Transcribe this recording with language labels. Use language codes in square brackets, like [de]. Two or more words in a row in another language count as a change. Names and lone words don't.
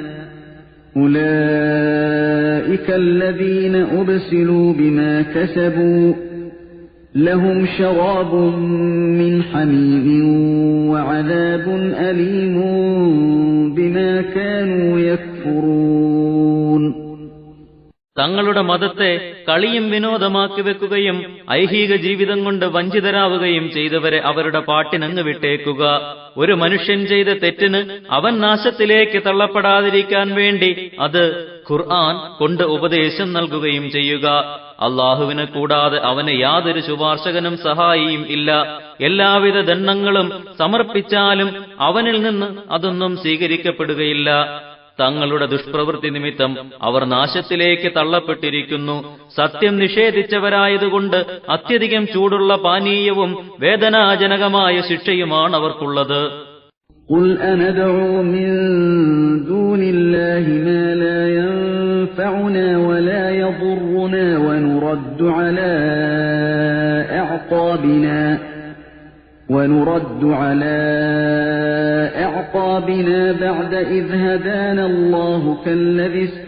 [ar] أُولَئِكَ الَّذِينَ أُبْسِلُوا بِمَا كَسَبُوا لَهُمْ شَرَابٌ مِّنْ حَمِيمٍ وَعَذَابٌ أَلِيمٌ بِمَا كَانُوا يَكْفُرُونَ. [ml] തങ്ങളുടെ മതത്തെ കളിയും വിനോദമാക്കി വെക്കുകയും ഐഹിക ജീവിതം കൊണ്ട് വഞ്ചിതരാവുകയും ചെയ്തവരെ അവരുടെ പാട്ടിനങ്ങ് വിട്ടേക്കുക. ഒരു മനുഷ്യൻ ചെയ്ത തെറ്റിന് അവൻ നാശത്തിലേക്ക് തള്ളപ്പെടാതിരിക്കാൻ വേണ്ടി അത് ഖുർആൻ കൊണ്ട് ഉപദേശം നൽകുകയും ചെയ്യുക. അള്ളാഹുവിനെ കൂടാതെ അവന് യാതൊരു ശുപാർശകനും സഹായിയും ഇല്ല. എല്ലാവിധ ദണ്ഡങ്ങളും സമർപ്പിച്ചാലും അവനിൽ നിന്ന് അതൊന്നും സ്വീകരിക്കപ്പെടുകയില്ല. തങ്ങളുടെ ദുഷ്പ്രവൃത്തി നിമിത്തം അവർ നാശത്തിലേക്ക് തള്ളപ്പെട്ടിരിക്കുന്നു. സത്യം നിഷേധിച്ചവരായതുകൊണ്ട് അത്യധികം ചൂടുള്ള പാനീയവും വേദനാജനകമായ ശിക്ഷയുമാണ് അവർക്കുള്ളത്. [ar] قُلْ أَنَدْعُو مِن دُونِ اللَّهِ مَا لَا يَنفَعُنَا وَلَا يَضُرُّنَا ونرد على أعقابنا بعد إذ هدانا الله كالذي